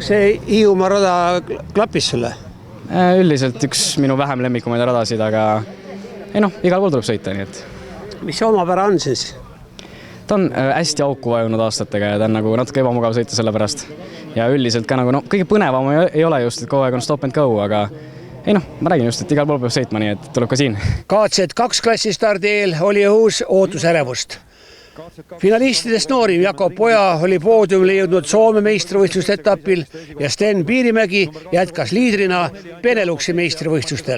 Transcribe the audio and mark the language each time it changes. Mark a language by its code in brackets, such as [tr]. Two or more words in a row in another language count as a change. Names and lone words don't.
[et] See Hiiumaa rada klappis sulle? Üldiselt üks minu vähem lemmikumaid radasid, aga igal pool tuleb sõita, nii et. Mis see omapära on siis? Ta on hästi auku vajunud aastatega ja ta on nagu natuke ebamugav sõita selle pärast. Ja üldiselt ka nagu kõige põnevam ei ole just, et kogu aeg on [en] stop and go, [et] aga ma räägin just, et igal pool peab sõitma, nii et tuleb ka siin. KZ2 klassi stardi eel oli õhus ootusärevust. Finalistidest noorim Jakob Poja oli poodiumile jõudnud Soome meistrivõistluste etapil ja Sten Piirimägi jätkas liidrina Beneluxi meistrivõistlustel.